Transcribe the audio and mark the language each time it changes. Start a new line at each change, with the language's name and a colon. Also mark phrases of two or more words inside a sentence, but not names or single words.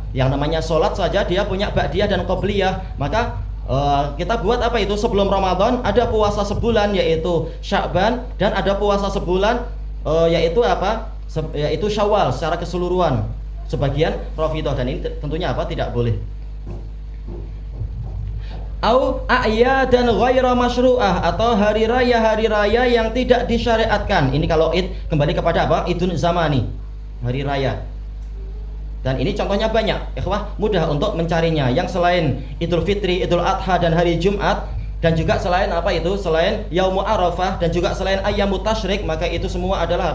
Indonesian: Yang namanya sholat saja dia punya ba'diyah dan qobliyah, maka kita buat apa itu? Sebelum Ramadan ada puasa sebulan yaitu Sya'ban, dan ada puasa sebulan yaitu apa? Yaitu Syawal secara keseluruhan. Sebagian Rafidhah, dan ini tentunya apa? Tidak boleh.
Arabic: أو أعيادًا غير مشروعة,
Indonesian: atau hari raya yang tidak disyariatkan. Ini kalau id kembali kepada apa?
Arabic: عيد زماني,
Indonesian: hari raya. Dan ini contohnya banyak, ikhwah, mudah untuk mencarinya. Yang selain Idul Fitri, Idul Adha, dan hari Jumat, dan juga selain apa itu? Selain Yaumu Arafah, dan juga selain Ayyamut Tasyrik, maka itu semua adalah apa?